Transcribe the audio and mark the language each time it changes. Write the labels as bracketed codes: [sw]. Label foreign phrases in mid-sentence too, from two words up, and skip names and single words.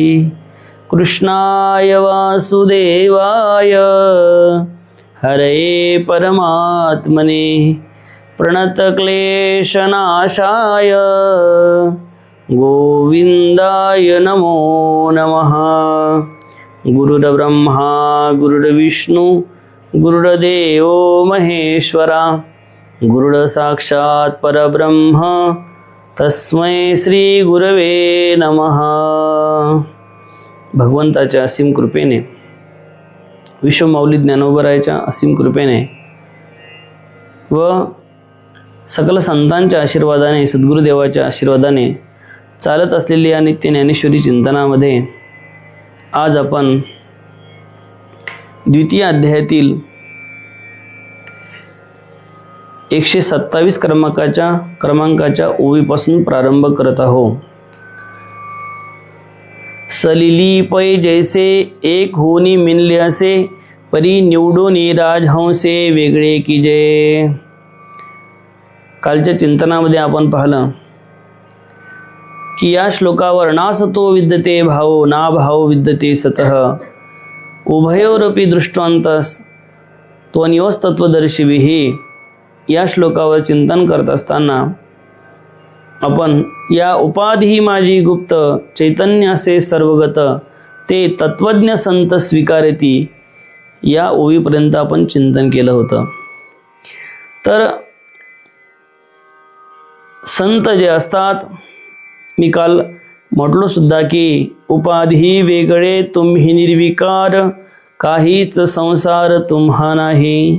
[sa] कृष्णाय वासुदेवाय हरये परमात्मने प्रणतक्लेशनाशाय गोविंदाय नमो नमः. गुरुर्ब्रह्मा गुरुर्विष्णु गुरुर्देवो महेश्वरा गुरुर्साक्षात् परब्रह्म तस्मै श्री गुरवे नमः. [mr] भगवंताच्या असीम कृपेने विश्वमाऊली ज्ञानोबरायाच्या असीम कृपेने व सकल संतांच्या आशीर्वादाने सद्गुरुदेवाच्या आशीर्वादाने चालत असलेली या नित्य ज्ञानेश्वरी चिंतनामध्ये आज आपण द्वितीय अध्यायातील 127 क्रमांकाच्या ओवीपासून प्रारंभ करत आहोत. सलिली पै जैसे एक होनी मिनले असे परी निवडूनी राजहंसे वेगळे की जय. कालच्या चिंतनामध्ये आपण पाहिलं की या श्लोकावर [sa] नासतो विद्यते भावो ना भाव विद्यते सतः उभयोरपि दृष्टांतस त्वन्योस्तत्वदर्शिभिः. [mr] या श्लोकावर चिंतन करत असताना आपण या उपाधी माझी गुप्त चैतन्यासे सर्वगत ते तत्वज्ञ संत स्वीकारती या ओवीपर्यंत आपण चिंतन केलं होतं. तर संत जे असतात, मी काल म्हटलो सुद्धा की उपाधी वेगळे तुम्ही निर्विकार काहीच संसार तुम्हा नाही.